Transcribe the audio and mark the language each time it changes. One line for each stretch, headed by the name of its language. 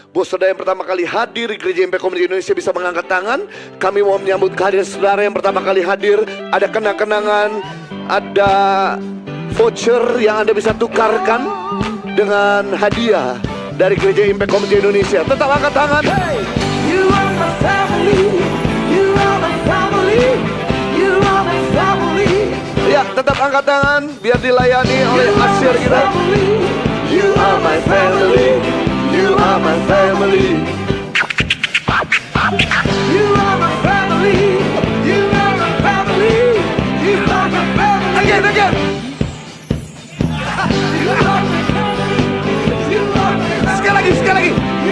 Indonesian: Buat saudara yang pertama kali hadir di Gereja Impact Community Indonesia bisa mengangkat tangan. Kami mau menyambut kehadiran saudara yang pertama kali hadir. Ada kenang-kenangan, ada voucher yang Anda bisa tukarkan dengan hadiah dari Gereja Impact Community Indonesia. Tetap angkat tangan.
English: Hey, you are my family, you are my family, you are my family.
Indonesian: Ya, tetap angkat tangan biar dilayani oleh asyir kita.
English: You are my family, you are my family. You are my family, you are my family, you are my family. Again. You are my family, you are my family.
Indonesian: Sekali lagi.